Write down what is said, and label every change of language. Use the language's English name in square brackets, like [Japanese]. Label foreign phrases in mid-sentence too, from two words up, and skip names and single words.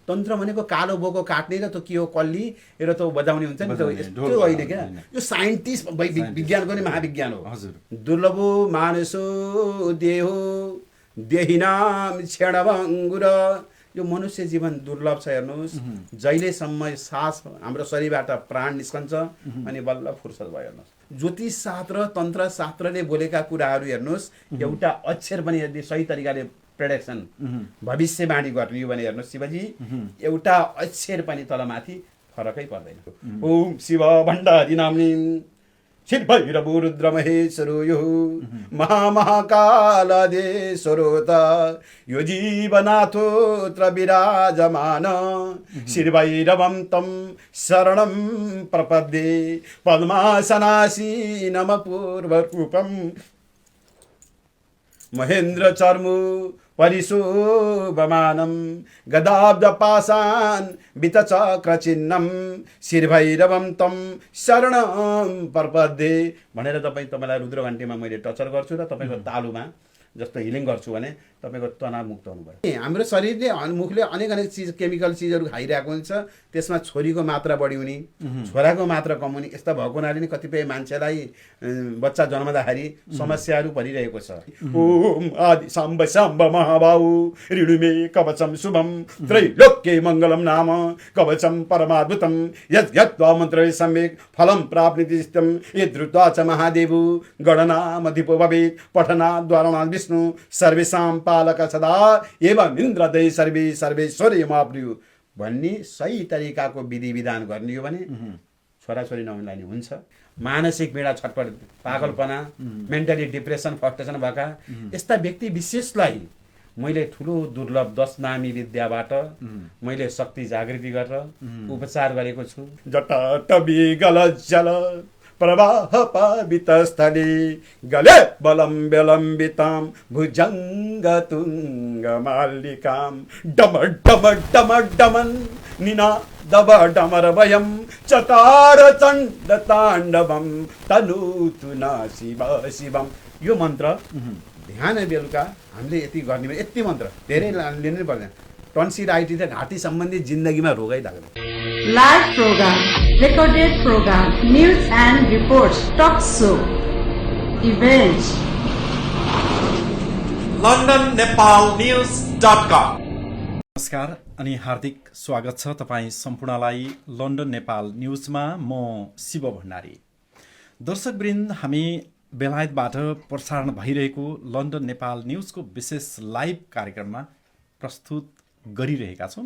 [Nepali] तन्त्र भनेको कालो बोको काट्ने र त्यो के हो कल्ली र त्यो बजाउने हुन्छ नि, त्यो यस्तो होइन क्या। यो साइन्टिस्ट विज्ञानको नै महाविज्ञान हो। [Sanskrit] दुर्लभो मानसो देहो देहिनाम क्षणभङ्गुर। [Nepali] यो मनुष्य जीवन दुर्लभ छ, हेर्नुहोस्। जहिलेसम्म सास हाम्रो शरीरबाट प्राण निस्कन्छ अनि बल्ल फुर्सद भयो। हेर्नुहोस्, ज्योतिष शास्त्र तन्त्र शास्त्रले बोलेका कुराहरू हेर्नुहोस्, एउटा अक्षर पनि यदि सही तरिकाले प्रेडिक्सन भविष्यवाणी गर्ने भने हेर्नुहोस् शिवजी, एउटा अक्षर पनि तलमाथि फरकै पर्दैन। [Sanskrit] ओम शिव भण्डारी नाम्नी शिव भैरव रुद्र महेश्वरो यो महामहाकालादेश्वरो त यो जीवनाथोत्र विराजमान श्रीभैरवं तं शरणं प्रपद्ये पद्मासनासीनं पूर्वरूपं महेन्द्र चर्मु परिशोभमानं गदाब्जपाशान् वितचक्रचिह्नं श्रीभैरवं तं शरणं प्रपद्ये [Nepali] भनेर तपाईँलाई रुद्रघण्टीमा मैले टचर गर्छु र तपाईँको तालुमा जस्तो हिलिङ गर्छु भने तपाईँको तनाव मुक्त हुनुभयो। हाम्रो शरीरले मुखले अनेक चिज केमिकल चिजहरू खाइरहेको हुन्छ, त्यसमा छोरीको मात्रा बढी हुने, छोराको मात्रा कम हुने, यस्ता भएको हुनाले नै कतिपय मान्छेलाई बच्चा जन्मदाखेरि समस्याहरू परिरहेको छ। [Sanskrit] ओम आदि साम्ब साम्ब महाबाहु ऋणुमे कवचम शुभम त्रैलोक्ये मङ्गलम नाम कवचम परमाद्भुतम यत् यत् मन्त्रे सम्यक् फलं प्राप्नुतिष्ठं यद्रुत्वा च महादेवो गणनामधिपो भवेत् पठनाद्वारा विष्णु सर्वेषां पालक सदा एवं इन्द्रदय सर्वे सर्वेश्वरी महाप्रभु [Nepali] भन्ने सही तरिकाको विधि विधान गर्ने हो भने छोराछोरी नहुँदा नि हुन्छ। मानसिक पीडा, छटपट, पागलपना, [English] mentally depression, frustration [Nepali] भएका यस्ता व्यक्ति विशेषलाई मैले ठुलो दुर्लभ 10 नामी विद्याबाट मैले शक्ति जागृति गरेर उपचार गरेको छु। [Sanskrit] जटाटवी गलज्जल प्रवाह पावितस्थले गले बलं विलम्बितां भुजङ्गतुङ्गमालिकां डमर डमर डमर डमन् निनादव डमरवयं चकार चण्ड ताण्डवं तनूतु न शिव शिवम्। [Nepali] यो मन्त्र बिहान बेलुका हामीले यति गर्ने, यति मन्त्र धेरै लिनै पर्दैन। टन्सिलाइटिस र घाँटी सम्बन्धी जिन्दगीमा रोगै लाग्दैन। [English] Live program, recorded program, news and reports, talk show, events. londonnepalnews.com। [Nepali] नमस्कार अनि हार्दिक स्वागत छ तपाईँ सम्पूर्णलाई लन्डन नेपाल न्युजमा। म शिव भण्डारी। दर्शकवृन्द, हामी बेलायतबाट प्रसारण भइरहेको लन्डन नेपाल न्युजको विशेष लाइभ कार्यक्रममा प्रस्तुत गरिरहेका छौँ।